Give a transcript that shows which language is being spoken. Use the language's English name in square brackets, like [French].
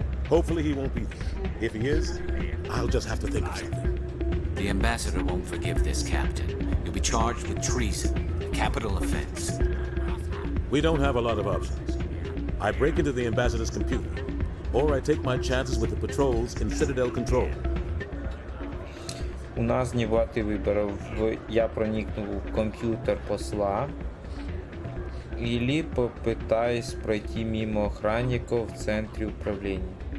[English] Hopefully he won't be there. If he is, I'll just have to think of something. The ambassador won't forgive this, Captain. You'll be charged with treason, a capital offense. We don't have a lot of options. I break into the ambassador's computer, or I take my chances with the patrols in Citadel Control. [Ukrainian] У нас не багато виборів. Я проникну в комп'ютер посла. [Russian] Или попытаюсь пройти мимо охранников в центре управления.